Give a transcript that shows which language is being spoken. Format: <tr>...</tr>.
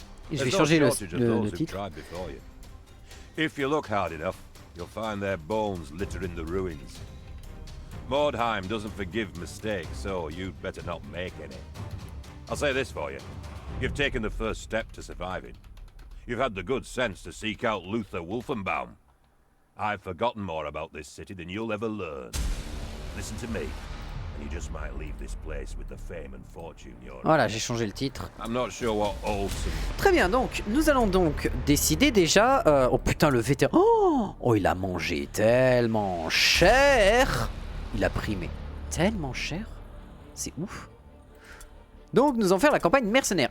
<fr>Et je vais changer le titre.</fr> <en>If you look hard enough, you'll find their bones littering the ruins. Mordheim doesn't forgive mistakes, so you'd better not make any. I'll say this for you. You've taken the first step to surviving. You've had the good sense to seek out Luther Wolfenbaum. I've forgotten more about this city than you'll ever learn. Listen to me. You just might leave this place with the fame and fortune you're...</en> <fr>Voilà, j'ai changé le titre.</fr> <en>I'm not sure what Olsen...</en> <fr>Très bien, donc nous allons donc décider déjà. Oh putain, le vétéran. Oh, il a mangé tellement cher. Il a primé tellement cher. C'est ouf. Donc nous allons faire la campagne mercenaire.</fr>